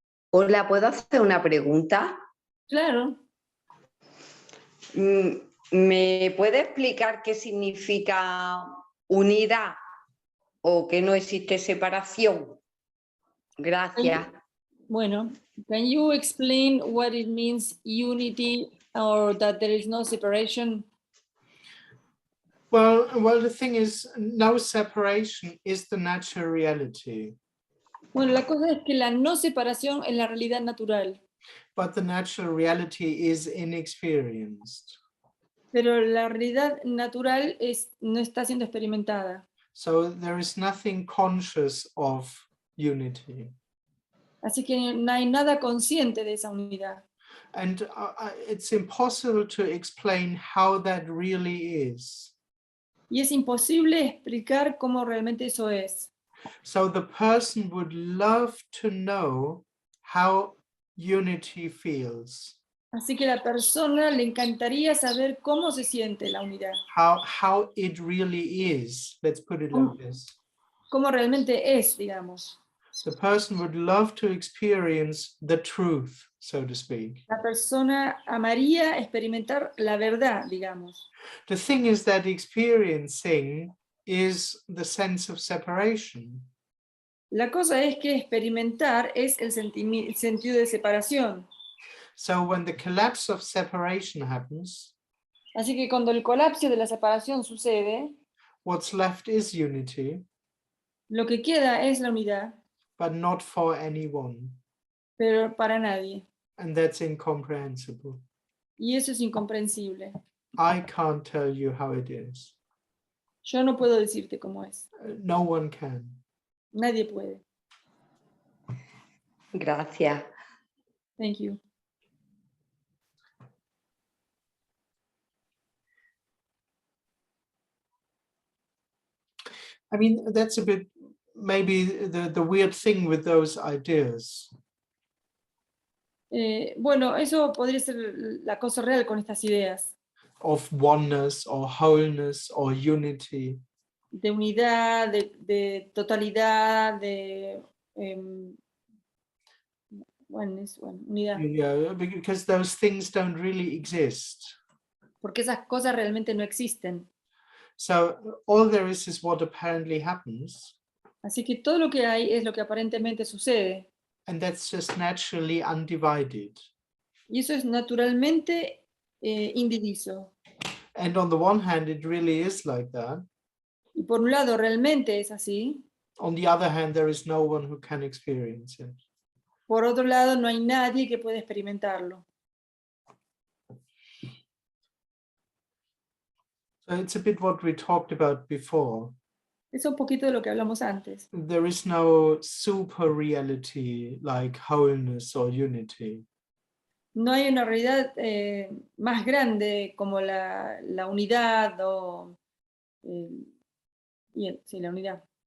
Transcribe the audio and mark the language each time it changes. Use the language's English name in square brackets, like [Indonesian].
[Spanish] Hola, ¿puedo hacer una pregunta? Claro. ¿Me puede explicar qué significa unidad o que no existe separación? Gracias. [English] Bueno, can you explain what it means unity or that there is no separation? Well, the thing is, no separation is the natural reality, [Spanish] Bueno, la cosa es que la no separación es la realidad natural, [English] but the natural reality is inexperienced. [Spanish] pero la realidad natural no está siendo experimentada. [English] So there is nothing conscious of unity. [Spanish] Así que no hay nada consciente de esa unidad. [English] And it's impossible to explain how that really is. [Spanish] Y es imposible explicar cómo realmente eso es. [English] So the person would love to know how unity feels, [Spanish] Así que a la persona le encantaría saber cómo se siente la unidad, [English] how it really is. Let's put it like this. [Spanish] cómo realmente es, digamos. [English] The person would love to experience the truth, so to speak. [Spanish] La persona amaría experimentar la verdad, digamos. [English] The thing is that experiencing is the sense of separation. [Spanish] La cosa es que experimentar es el sentido de separación. [English] So when the collapse of separation happens, [Spanish] Así que cuando el colapso de la separación sucede, [English] what's left is unity, [Spanish] lo que queda es la unidad, [English] but not for anyone. [Spanish] pero para nadie. [English] And that's incomprehensible. [Spanish] Y eso es incomprensible. [English] I can't tell you how it is. [Spanish] Yo no puedo decirte cómo es. [English] No one can. [Spanish] Nadie puede. Gracias. [English] Thank you. I mean, that's a bit maybe the weird thing with those ideas. [Spanish] Bueno, eso podría ser la cosa real con estas ideas [English] Of oneness or wholeness or unity. [Spanish] de unidad, de totalidad, de unidad. [English] Yeah, because those things don't really exist. [Spanish] Porque esas cosas realmente no existen. [English] So all there is what apparently happens, [Spanish] Así que todo lo que hay es lo que aparentemente sucede. [English] and that's just naturally undivided. [Spanish] Y eso es naturalmente indiviso. [English] And on the one hand, it really is like that. [Spanish] Y por un lado realmente es así. [English] On the other hand, there is no one who can experience it. [Spanish] Por otro lado, no hay nadie que pueda experimentarlo. [English] So it's a bit what we talked about before. [Spanish] Es un poquito de lo que hablamos antes. [English] There is no super reality like wholeness or unity. [Spanish] No hay una realidad más grande como la unidad o sí, la unidad.